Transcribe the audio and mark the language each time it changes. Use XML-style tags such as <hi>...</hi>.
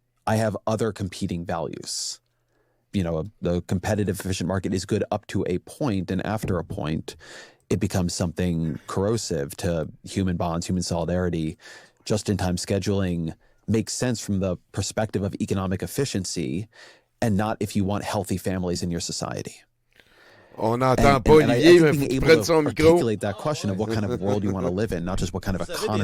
<en>I have other competing values. You know, the competitive efficient market is good up to a point, and after a point, it becomes something corrosive to human bonds, human solidarity. Just-in-time scheduling makes sense from the perspective of economic efficiency, and not if you want healthy families in your society.</en> <fr>On n'entend pas Olivier, mais faut qu'il prenne son micro.</fr> <en>Articulate that question of what kind of world you want to live in, not just what kind of economy</en>